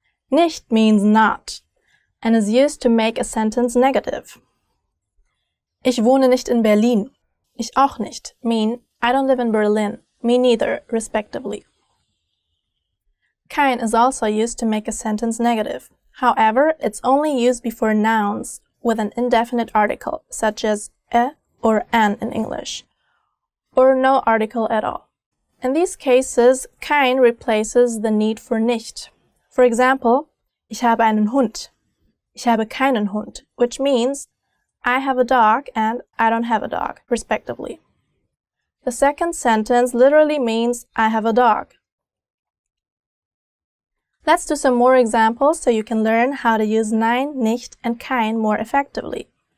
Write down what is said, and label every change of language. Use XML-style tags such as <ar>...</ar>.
<en>Nicht means not, and is used to make a sentence negative.</en> <de>Ich wohne nicht in Berlin. Ich auch nicht</de> <en>mean I don't live in Berlin, me neither, respectively. Kein is also used to make a sentence negative. However, it's only used before nouns with an indefinite article, such as or an in English, or no article at all. In these cases, kein replaces the need for nicht.</en> <de>For example, ich habe einen Hund. Ich habe keinen Hund,</de> <en>which means I have a dog and I don't have a dog, respectively. The second sentence literally means I have a dog. Let's do some more examples so you can learn how to use nein, nicht, and kein more effectively.</en>